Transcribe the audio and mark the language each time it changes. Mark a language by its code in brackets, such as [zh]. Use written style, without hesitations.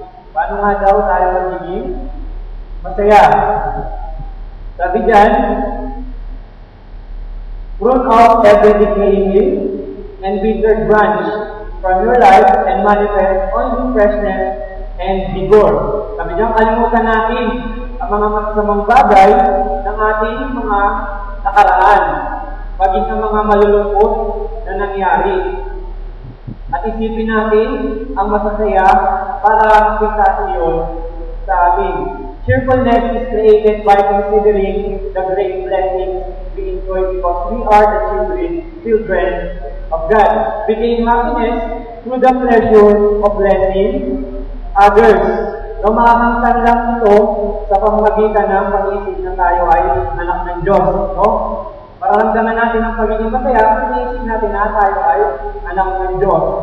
[tl] Paano nga daw tayo magiging masaya? Sabi dyan, [en] prune out every decaying leaf and withered branch from your life and manifest only freshness and vigor. [tl] Sabi dyan, kalimutan natin ang mga masasamang bagay ng ating mga nakaraan, maging ang mga malulungkot na nangyari. At isipin natin ang masasaya para makita iyon sa amin. [en] Cheerfulness is created by considering the great blessings we enjoy because we are the children of God. We gain happiness through the pleasure of blessing others. [tl] No, makakangtan lang ito sa pamamagitan ng pag-iisip na tayo ay anak ng Diyos. No? Mararamdaman natin ang pagiging masaya kung iniisip natin na tayo ay anak ng Diyos.